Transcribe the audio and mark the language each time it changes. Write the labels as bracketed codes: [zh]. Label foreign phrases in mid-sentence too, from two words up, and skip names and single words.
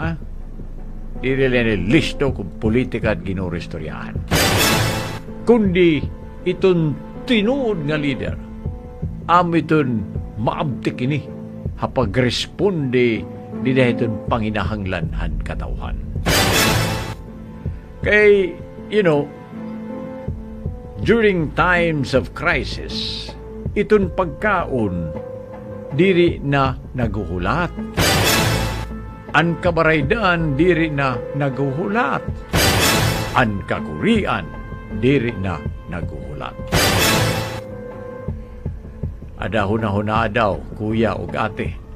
[war] Diri lang ni listo kung politika at ginuristoryahan. Kundi itong tinuod nga leader, itong maabdik ini, hapag-responde di dahil itong panginahanglan han katawhan. Kay, [en] during times of crisis, [war] itong pagkaon, diri na naguhulat. Ang kabaraydan, diri na naguhulat. Ang kagurian, diri na naguhulat. Adahuna-huna daw, kuya o ate.